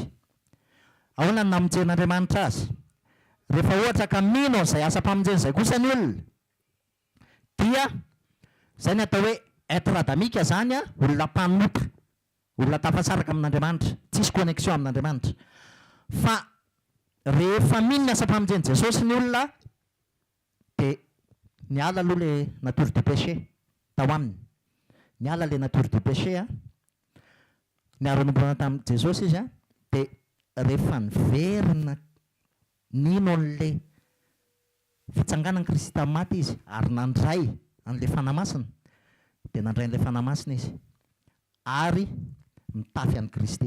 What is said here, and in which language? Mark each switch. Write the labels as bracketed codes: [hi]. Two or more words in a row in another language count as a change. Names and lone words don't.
[mg] Ahoana ny namonjen'Andriamanitra azy? Rehefa ohatra ka mino izay asa-pamonjena izay kosa ny olona dia izay ny atao hoe être adamika zany olona mpanoka, olona tafasaraka amin'Andriamanitra, tsisy connexion amin'Andriamanitra. Fa rehefa mino ny asa-pamonjena Jesosy ny olona dia niala aloha le [fr] nature du péché [mg] tao aminy. Niala le [fr] nature du péché [mg] niaro nombrana tamin'ny Jesosy izy dia rehefa niverina nino an'le fitsanganan'i Kristy tamin'ny maty izy ary nandray an'le fanahy masina, dia nandray an'le fanahy masina izy ary mitafy an'i Kristy.